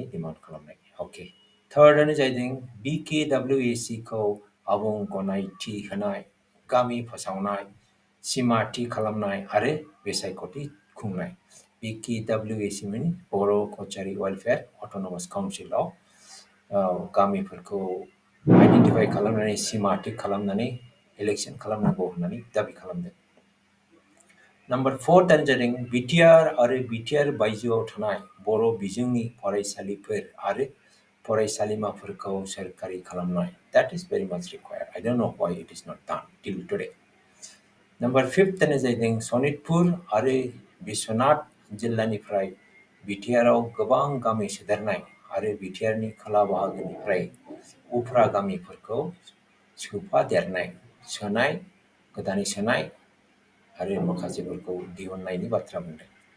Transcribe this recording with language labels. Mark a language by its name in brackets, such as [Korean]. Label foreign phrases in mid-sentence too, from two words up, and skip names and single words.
[Bodo] डिमान्ड खालामनाय ओके थार्डआनो जाहैदों BKWC खौ आबुं गनायथि होनाय गामि फोसावनाय सिमा थि खालामनाय आरो बिसायख'थि खुंनाय BKWC माने बर' कचारि वेलफेयार अट'नमास काउन्सिलाव गामिफोरखौ आइडेन्टिफाइ खालामनानै सिमा थि खालामनानै इलेक्शन खालामनांगौ होननानै दाबि खालामदों नम्बर 4 दानो जादों बिटिआर आरो बिटिआर बायजोआव थानाय बर' बिजोंनि फरायसालिफोर आरो फरायसालिमाफोरखौ सोरखारि खालामनाय [English] that is very much required I don't know why it is not done till today [Bodo] नम्बर 5 दानो जादों सनितपुर आरो बिश्वनाथ जिल्लानिफ्राय बिटिआरआव गोबां गामि सोदेरनाय आरो बिटिआरनि खोला बाहागोनिफ्राय उफ्रा गामिफोरखौ सोफादेरनाय सोनाय गोदानै सोनाय आरो माखासेफोरखौ दिहुननायनि बाथ्रा बुंदों